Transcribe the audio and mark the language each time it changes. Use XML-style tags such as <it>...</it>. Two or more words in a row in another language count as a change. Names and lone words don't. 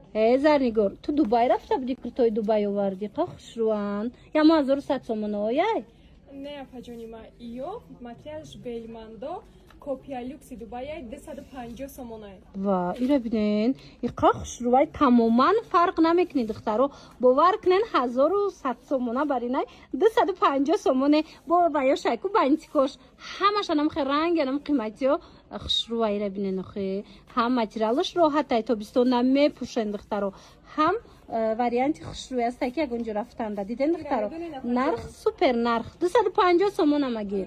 <tg>زرنگار تو دبی رفته بودی کرتای دبی آوردی خوشروان یا ما 1100 сомон ояй не апаҷонима иё макияж белмандо копия люкси дубай 250 сомонай ва ира бинен иқа хушрувай тамоман фарқ намекунед духтаро бовар кунен 1100 сомона баринай 250 сомоне бо бая шайку бантикош ҳамашонам хе ранганам қиматиё хушрувай ира бинен охе ҳам материалаш роҳатай тобистон намепӯшен духтаро ҳам варианти хушрӯй аст ки ягонҷо рафтанда диден духтаро нарх супер нарх 250 сомон амагир</tg>